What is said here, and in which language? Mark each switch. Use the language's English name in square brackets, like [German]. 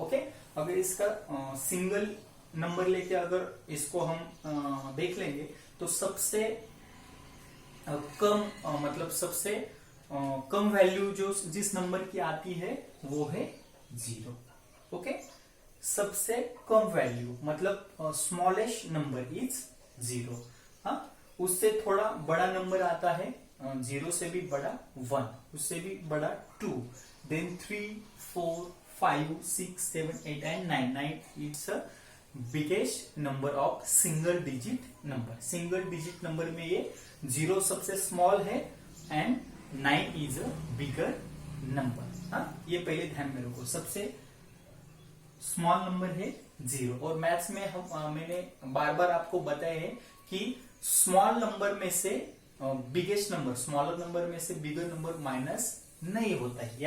[Hindi] Okay, अगर इसका single number लेके अगर इसको हम देख लेंगे तो सबसे कम मतलब सबसे कम वैल्यू जो जिस नंबर की आती है वो है 0. ओके, सबसे कम वैल्यू मतलब [English] Smallest number is 0. [Hindi] हाँ, उससे थोड़ा बड़ा नंबर आता है 0 से भी बड़ा 1, उससे भी बड़ा 2, [English] then 3, 4, 5, 6, 7, 8 and 9. 9 it's a biggest number of single digit number. [Hindi] Single digit number में ये 0 सबसे स्मॉल है and [English] 9 is a bigger number. [Hindi] हाँ, ये पहले ध्यान में रखो, सबसे स्मॉल नंबर है 0. और मैथ्स में हम मैंने बार बार आपको बताया है कि स्मॉल नंबर में से बिगेस्ट नंबर, स्मॉलर नंबर में से बिगर नंबर माइनस नहीं होता है.